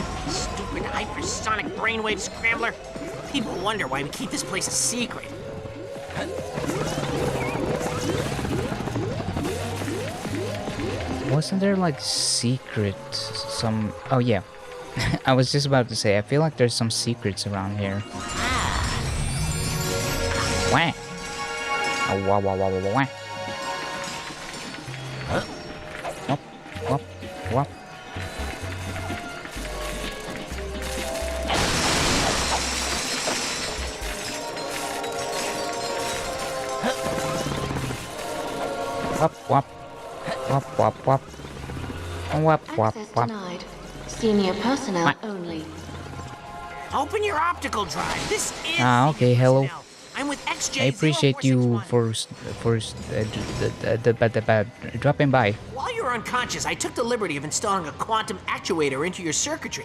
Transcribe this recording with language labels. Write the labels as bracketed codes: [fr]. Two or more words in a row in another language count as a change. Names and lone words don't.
[en] Stupid hypersonic brainwave scrambler. People wonder why we keep this place a secret. Wasn't there like some... Oh yeah, I was just about to say, I feel like there's some secrets around here. Wah! Oh, wah, wah, wah, wah, wah, wah. Wop, wop, wop. Wop, wop. Wop, wop, wop. Wop, wop, Access wop. denied. Senior personnel only. Open your optical drive. This is Okay, hello. I'm with XJ. I appreciate you for dropping by. While you were unconscious, I took the liberty of installing a quantum actuator into your circuitry.